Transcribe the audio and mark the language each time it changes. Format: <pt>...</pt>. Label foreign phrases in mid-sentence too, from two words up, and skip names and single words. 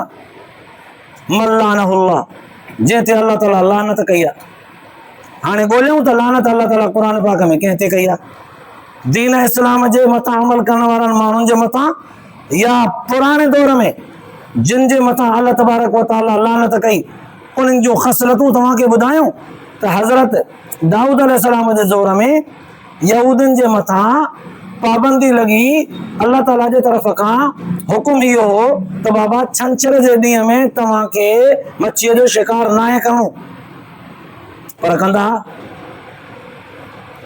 <sd>मल्लानहुल्लाह, जंहिं ते अल्लाह ताला लानत कई आहे। हाणे ॻोल्हियूं त लानत अल्लाह ताला क़ुरान पाक में कंहिं ते कई आहे? दीन इस्लाम जे मथां अमल करण वारनि माण्हुनि जे मथां, या पुराणे दौर में जिन जे मथां अल्लाह</sd> <ar>تبارك وتعالى</ar> <sd>लानत कई, उन्हनि जूं ख़सलतूं तव्हांखे ॿुधायूं त हज़रत दाऊद अलैहिस्सलाम जे दौर में यहूदियुनि जे मथां पाबंदी लॻी, अल्लाह ताला जे तरफ़ खां हुकुम इहो हो त बाबा छंछर जे ॾींहं में तव्हांखे मच्छीअ जो शिकार न आहे करणो, पर कंदा।</sd>